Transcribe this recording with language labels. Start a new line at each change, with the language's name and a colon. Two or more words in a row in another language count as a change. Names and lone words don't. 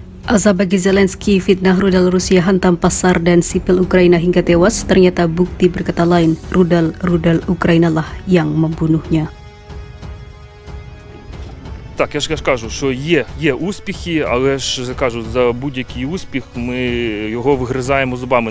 Indonesian: Azab bagi Zelensky, fitnah rudal Rusia hantam pasar dan sipil Ukraina hingga tewas, ternyata bukti berkata lain, rudal Ukraina lah yang membunuhnya.
Ukrainian: Так, я ж кажу, що є успіхи, але ж кажу, за будь-який успіх ми його вигризаємо зубами.